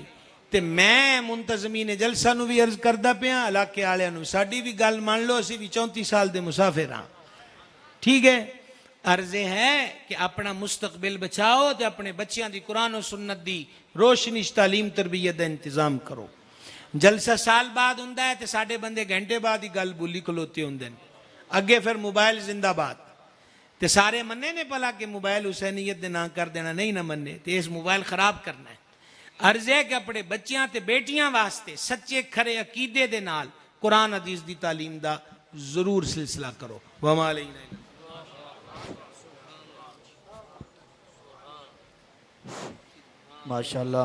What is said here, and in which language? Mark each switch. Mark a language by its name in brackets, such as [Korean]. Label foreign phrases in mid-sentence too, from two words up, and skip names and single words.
[Punjabi] تے میں منتظمین جلسہ نو بھی عرض کردہ پیا، علاقے آلیاں نو ساڑی بھی گل مان لو، اسی بھی 34 سال دے مسافر ہاں، ٹھیک ہے؟ عرض ہے کہ اپنا مستقبل بچاؤ تے اپنے بچیاں دی قرآن و سنت دی روشنش تعلیم تربیت دا انتظام کرو۔ جلسہ سال بعد ہوندا ہے تے ساڑھے بندے گھنٹے بعد ہی گل بولی کھلوتے ہوندے ہیں، اگے پھر موبائل زندہ باد تے سارے مننے نے پلا کہ موبائل حسینیت دے نہ کر دینا، نہیں نہ مننے تے اس موبائل خراب کرنا ہے۔ عرض ہے کہ اپنے بچیاں تے بیٹیاں واسطے سچے کھرے عقیدے دے نال قرآن حدیث دی تعلیم دا ضرور سلسلہ کرو۔ [Arabic] وما علینا الا [Punjabi] ماشاءاللہ۔